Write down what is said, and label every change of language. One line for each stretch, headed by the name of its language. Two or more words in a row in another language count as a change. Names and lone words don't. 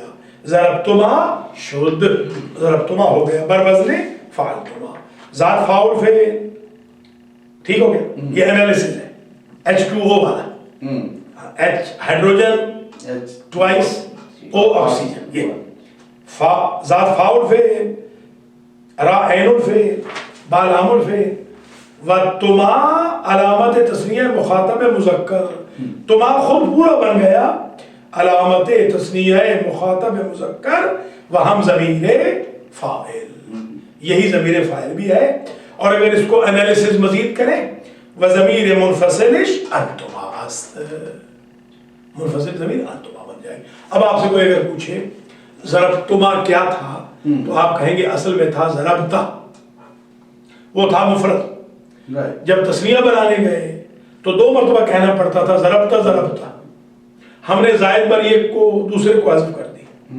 Persian: ضربتما شد
Urdu: ضربتما ہو گیا
Persian: بر وزن فعلتما.
Urdu: ذات فاعل فعل ٹھیک ہو گیا. یہ انالیسس ہے.
English: H2O والا H hydrogen twice O oxygen.
Persian: یہ ذات فاعل فعل را عین الفعل با لام الفعل و تما علامت تثنیہ مخاطب مذکر.
Urdu: تما خود پورا بن گیا
Persian: علامت تثنیہ مخاطب مذکر و ہم ضمیر فاعل.
Urdu: یہی ضمیر فاعل بھی ہے. اور اگر اس کو انالیسس مزید کریں
Persian: و ضمیر منفصلش انتما است.
Urdu: منفصل ضمیر انتما بن جائے. اب آپ سے کوئی اگر پوچھے ضربتما کیا تھا تو آپ کہیں گے اصل میں تھا ضربتا. وہ تھا مفرد. جب تثنیہ بنانے گئے تو 2 مرتبہ کہنا پڑتا تھا ضربتا ضربتا. ہم نے زائد بر ایک کو دوسرے کو حذف کر دی.